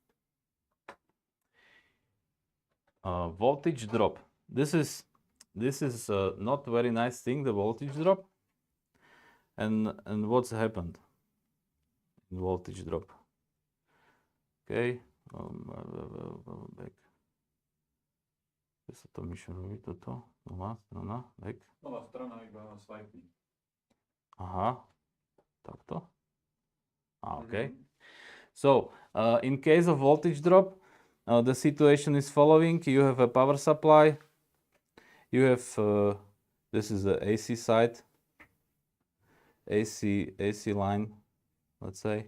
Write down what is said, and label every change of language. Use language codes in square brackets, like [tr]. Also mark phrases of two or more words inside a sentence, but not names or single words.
[en] Voltage drop. This is not very nice thing, the voltage drop. And what's happened in voltage drop? Okay, back. [sk] Sa to myši robí toto? Nová strana, back. Nová strana iba swipe. Aha, takto. [en] Okay. So in case of voltage drop, the situation is following. You have a power supply. You have this is the AC side, AC line, let's say.